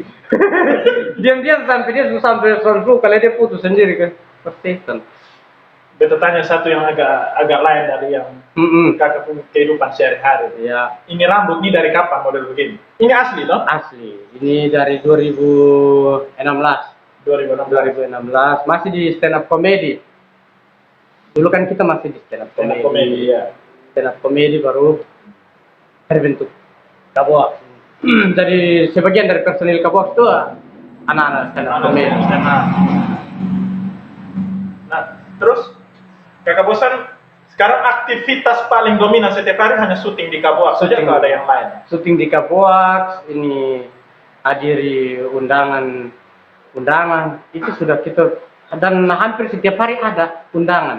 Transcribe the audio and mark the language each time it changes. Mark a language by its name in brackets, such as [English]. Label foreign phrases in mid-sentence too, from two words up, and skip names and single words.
[Indonesian] Diam-diam sampai suruh kalau dia putus sendiri kan, persetan. [Ambonese Malay] Beta tanya satu yang agak lain dari yang kakak punya kehidupan sehari-hari. [Indonesian] Ya. Ini rambut ini dari kapan model begini? Ini asli loh? Asli. Ini dari 2016. 2016. Masih di [English] stand up comedy. [Indonesian] Dulu kan kita masih di [English] stand up Stand up comedy. [Indonesian] comedy, ya. [English] Stand up comedy [Indonesian] baru terbentuk Kabox. Dari sebagian dari personil Kabox itu anak-anak [English] stand up comedy. [Indonesian] Nah, terus Kakak Bosan sekarang aktivitas paling dominan setiap hari hanya syuting di Kabuak saja Syuting. atau ada yang lain? Syuting di Kabox, ini hadiri undangan itu sudah kita, dan hampir setiap hari ada undangan.